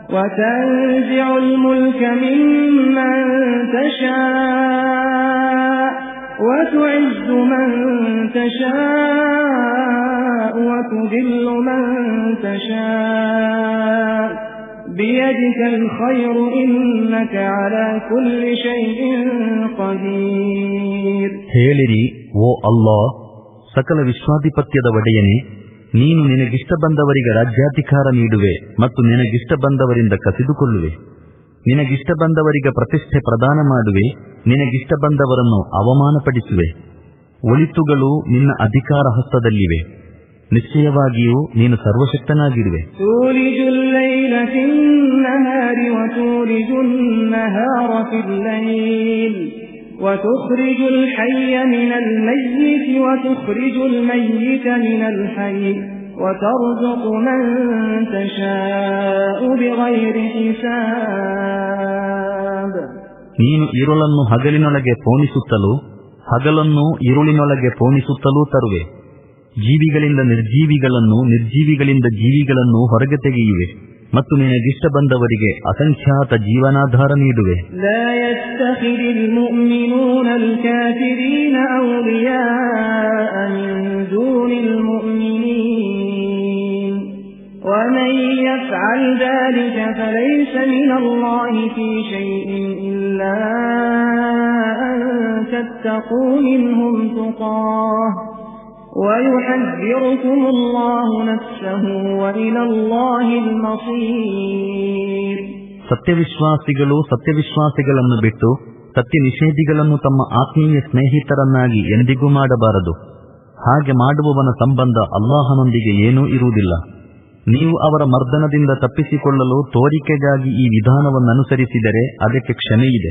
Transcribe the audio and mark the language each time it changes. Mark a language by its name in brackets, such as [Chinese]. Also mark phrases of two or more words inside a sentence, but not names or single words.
[Arabic] وتنزع الملك ممن تشاء وتعز من تشاء وتذل من تشاء بيدك الخير إنك على كل شيء قدير. [Kannada] ಹೇಳಿರಿ, ಓ ಅಲ್ಲಾಹ್, ಸಕಲ ವಿಶ್ವಾಧಿಪತ್ಯದ ಒಡೆಯನೇ, ನೀನು ನಿನಗಿಷ್ಟ ಬಂದವರಿಗೆ ರಾಜ್ಯಾಧಿಕಾರ ನೀಡುವೆ ಮತ್ತು ನಿನಗಿಷ್ಟ ಬಂದವರಿಂದ ಕಸಿದುಕೊಳ್ಳುವೆ. ನಿನಗಿಷ್ಟ ಬಂದವರಿಗೆ ಪ್ರತಿಷ್ಠೆ ಪ್ರದಾನ ಮಾಡುವೆ, ನಿನಗಿಷ್ಟ ಬಂದವರನ್ನು ಅವಮಾನಪಡಿಸುವೆ. ಒಳಿತುಗಳು ನಿನ್ನ ಅಧಿಕಾರ ಹಸ್ತದಲ್ಲಿವೆ, ನಿಶ್ಚಯವಾಗಿಯೂ ನೀನು ಸರ್ವಶಕ್ತನಾಗಿರುವೆ. [Arabic] وتخرج الحي من الميت وتخرج الميت من الحي وترزق من تشاء بغير حساب. [Kannada] ನೀನು ಇರುಳನ್ನು ಹಗಲಿನೊಳಗೆ ಪೋಣಿಸುತ್ತಲೂ ಹಗಲನ್ನು ಇರುಳಿನೊಳಗೆ ಪೋಣಿಸುತ್ತಲೂ ತರುವೆ. ಜೀವಿಗಳಿಂದ ನಿರ್ಜೀವಿಗಳನ್ನು, ನಿರ್ಜೀವಿಗಳಿಂದ ಜೀವಿಗಳನ್ನು ಹೊರಗೆ ತೆಗೆಯುವೆ ಮತ್ತು ನಿನಗಿಷ್ಟ ಬಂದವರಿಗೆ ಅಸಂಖ್ಯಾತ ಜೀವನಾಧಾರ ನೀಡುವೆ. [Arabic] لا يتخذ المؤمنون الكافرين أولياء من دون المؤمنين ومن يفعل ذلك فليس من الله في شيء إلا أن تتقوا منهم تقاة ويحذركم الله نفسه وإلى الله المصير. [Kannada] ಸತ್ಯವಿಶ್ವಾಸಿಗಳು ಸತ್ಯವಿಶ್ವಾಸಿಗಳನ್ನು ಬಿಟ್ಟು ಸತ್ಯ ನಿಷೇಧಿಗಳನ್ನು ತಮ್ಮ ಆತ್ಮೀಯ ಸ್ನೇಹಿತರನ್ನಾಗಿ ಎಂದಿಗೂ ಮಾಡಬಾರದು. ಹಾಗೆ ಮಾಡುವವನ ಸಂಬಂಧ ಅಲ್ಲಾಹನೊಂದಿಗೆ ಏನೂ ಇರುವುದಿಲ್ಲ. ನೀವು ಅವರ ಮರ್ದನದಿಂದ ತಪ್ಪಿಸಿಕೊಳ್ಳಲು ತೋರಿಕೆಗಾಗಿ ಈ ವಿಧಾನವನ್ನನುಸರಿಸಿದರೆ ಅದಕ್ಕೆ ಕ್ಷಮೆಯಿದೆ.